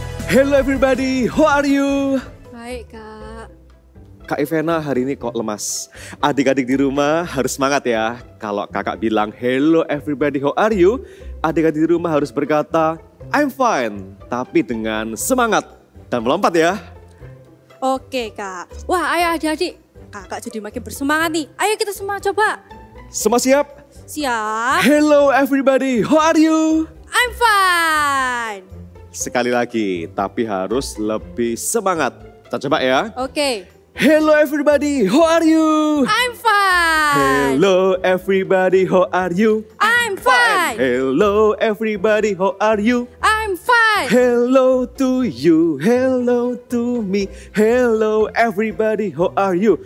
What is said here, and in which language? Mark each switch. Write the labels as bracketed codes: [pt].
[en] Hello everybody, how are you? [id] Baik, Kak. Kak Ivena hari ini kok lemas. Adik-adik di rumah harus semangat ya. Kalau kakak bilang [en] hello everybody, how are you? [id] Adik-adik di rumah harus berkata [en] I'm fine, [id] tapi dengan semangat dan melompat ya. Oke, Kak. Wah, ayo adik-adik. Kakak jadi makin bersemangat nih. Ayo kita semua coba. Semua siap? Siap. [en] Hello everybody, how are you? I'm fine. [id] Sekali lagi, tapi harus lebih semangat. Kita coba ya. Oke. [en] Hello everybody, how are you? I'm fine. Hello everybody, how are you? I'm fine. Hello everybody, how are you? I'm fine. Hello to you, hello to me, hello everybody, how are you?